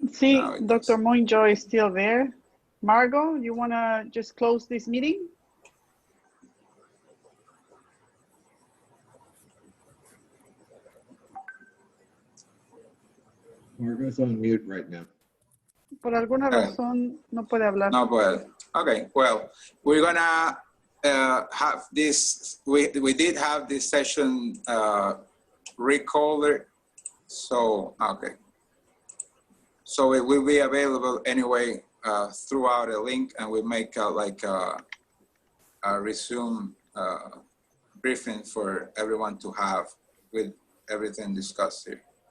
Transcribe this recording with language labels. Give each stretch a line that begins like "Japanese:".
English: See, Dr. Monjoy is still there. Margot, you want to just close this meeting? Margot's on mute right now.
Spanish: Por alguna razón no puede hablar. No puede.
English: Okay, well, we're gonna have this, we did have this session recorded, so, okay. So it will be available anyway throughout a link, and we'll make like a resume briefing for everyone to have with everything discussed here.